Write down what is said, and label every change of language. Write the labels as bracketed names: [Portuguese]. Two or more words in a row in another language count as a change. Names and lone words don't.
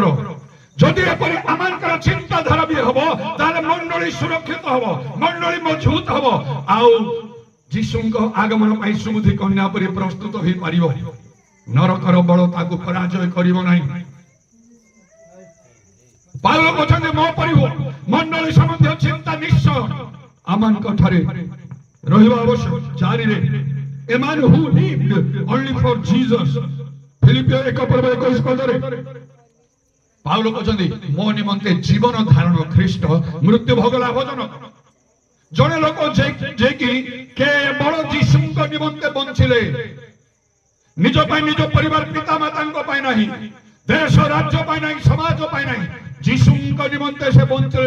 [Odia] ଯଦି ଏପରି ଆମଙ୍କର ଚିନ୍ତାଧାରା ବି ହବ ତାହେଲେ ମଣ୍ଡଳୀ ସୁରକ୍ଷିତ ହବ, ମଣ୍ଡଳୀ ମଜବୁତ ହବ, ଆଉ ଯୀଶୁଙ୍କ ଆଗମନ ପାଇଁ ସୁବୁଦ୍ଧି କନ୍ୟା ପରି ପ୍ରସ୍ତୁତ ହୋଇପାରିବ। ନରକର ବଳ ତାକୁ ପରାଜୟ କରିବ ନାହିଁ। ପାଉଲ କହୁଛନ୍ତି ମୋ ପରିବ ମଣ୍ଡଳୀ ସମ୍ବନ୍ଧୀୟ ଚିନ୍ତା ନିଶ୍ଚୟ ଆମମାନଙ୍କ ଠାରେ ରହିବା ଆବଶ୍ୟକ। [English] 4ରେ A man who lived only for Jesus. [Odia] ଫିଲିପିଓ 1:21 ପଦରେ ପାଉଲ କହୁଛନ୍ତି ମୋ ନିମନ୍ତେ ଜୀବନ ଧାରଣ ଖ୍ରୀଷ୍ଟ, ମୃତ୍ୟୁ ଭୋଗ ଲାଭଜନକ। ଜଣେ ଲୋକ ଯେ କି କେବଳ ଯୀଶୁଙ୍କ ନିମନ୍ତେ ବଞ୍ଚିଲେ, ନିଜ ପାଇଁ, ନିଜ ପରିବାର, ପିତା ମାତାଙ୍କ ପାଇଁ ନାହିଁ, ଦେଶ ରାଜ୍ୟ ପାଇଁ ନାହିଁ, ସମାଜ ପାଇଁ ନାହିଁ, ଯୀଶୁଙ୍କ ନିମନ୍ତେ ସେ ବଞ୍ଚିଲେ।